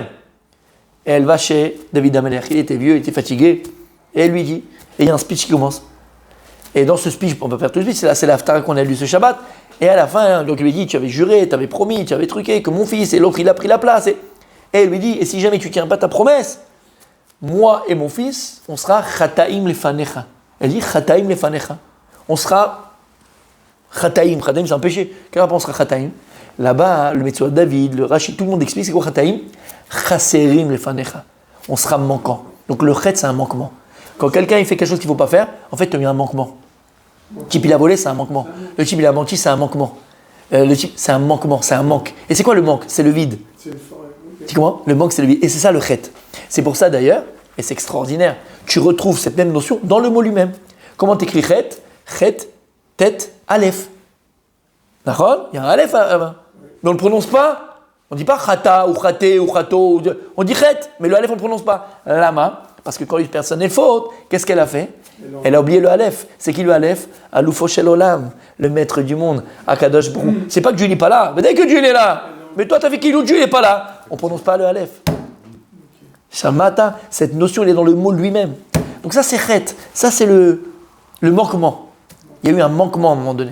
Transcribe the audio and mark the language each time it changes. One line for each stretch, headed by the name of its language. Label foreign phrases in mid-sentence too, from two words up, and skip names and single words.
French: Et elle va chez David Amelech, il était vieux, il était fatigué, et elle lui dit, et il y a un speech qui commence. Et dans ce speech, on peut faire tout de suite, c'est la Haftara qu'on a lu ce Shabbat, et à la fin, donc il lui dit, tu avais juré, tu avais promis, tu avais truqué, que mon fils, et l'autre il a pris la place, et elle lui dit, et si jamais tu tiens pas ta promesse, moi et mon fils, on sera
Hebrew: חטאים לפניך.
French: Elle dit
Hebrew: חטאים לפניך.
French: On sera chataim. Chataim, c'est un péché. Quelle rapport on sera chataim? Là-bas, le Metsuat David, le Rashi, tout le monde explique c'est quoi chataim?
Hebrew: חסרים לפניך.
French: On sera manquant. Donc le chet, c'est un manquement. Quand quelqu'un il fait quelque chose qu'il ne faut pas faire, en fait, il y a un manquement. Le type il a volé, c'est un manquement. Le type il a menti, c'est un manquement. Le type, c'est un manquement, c'est un manque. Et c'est quoi le manque? C'est le vide. C'est une forêt. Okay. Tu comprends? Le manque, c'est le vide. Et c'est ça le chet. C'est pour ça d'ailleurs, et c'est extraordinaire, tu retrouves cette même notion dans le mot lui-même. Comment t'écris chet? Chet, tête, aleph. D'accord? Il y a un aleph avant. Mais on ne le prononce pas. On ne dit pas chata ou chaté ou chato. On dit chet, mais le aleph on ne le prononce pas. Lama, parce que quand une personne est faute, qu'est-ce qu'elle a fait? Elle a oublié le aleph. C'est qui le aleph?
Hebrew: אלופו של עולם,
French: le maître du monde.
Hebrew: הקדוש ברוך.
French: C'est pas que Dieu n'est pas là. Mais dès que Dieu est là, mais toi t'as fait qu'il ou Dieu n'est pas là. On ne prononce pas le aleph. Shamata, cette notion elle est dans le mot lui-même. Donc ça c'est chet. Ça c'est le manquement. Il y a eu un manquement à un moment donné.